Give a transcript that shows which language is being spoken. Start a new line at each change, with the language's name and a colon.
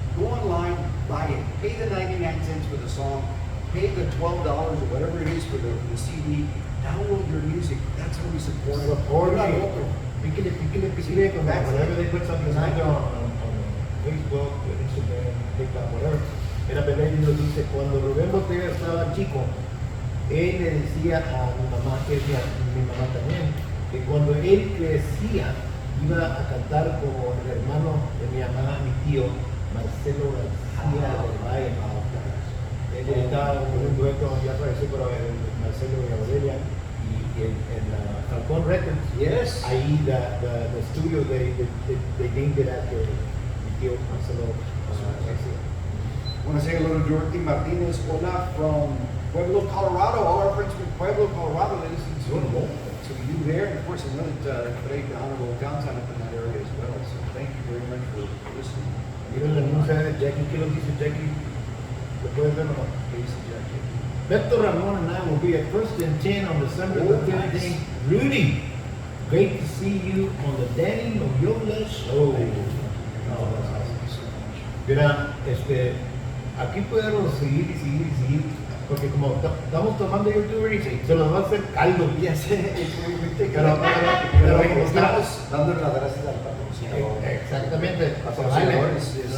English: Go online, buy it. Pay the 99 cents for the song. Pay the $12 or whatever it is for the CD. Download your music. That's how we support it. Support Not it. local.
Spanish: Píquele,
English: whenever they put something out there on Facebook, Instagram, TikTok, whatever.
Spanish: Era Belén nos dice, cuando Rubén Botella estaba chico, él le decía a mi mamá, que es mi mamá también, que cuando él crecía, iba a cantar como el hermano de mi mamá, mi tío, Marcelo García del Valle. Él estaba en un dueto, ya apareció, pero Marcelo y Aurelia, y en Falcón Records.
English: Yes.
Spanish: Ahí,
English: the studio, they named it after
Spanish: mi tío Marcelo García.
English: I want to say hello to Dorothy Martinez.
Spanish: Hola
English: from Pueblo, Colorado. All our friends from Pueblo, Colorado. They listen to you there. And of course, I know that Fred, the Honorable Downtown up in that area as well. So thank you very much for listening.
Spanish: Miren la anuncia de Jackie, ¿qué lo dice Jackie? ¿Lo puedes ver o no? ¿Qué dice Jackie?
English: Beto Ramon and I will be at First and 10 on December Oh, the 15th. nice. Rudy, great to see you on the Danny Noyola show. Thank you. No, that's awesome. Thank you so much.
Spanish: Mira, aquí podemos seguir y seguir y seguir, porque como estamos tomando
English: youtuber
Spanish: y se nos va a hacer caldo. Ya sé, Pero estamos dándole las gracias al patrocinador. Exactamente. Patrocinadores,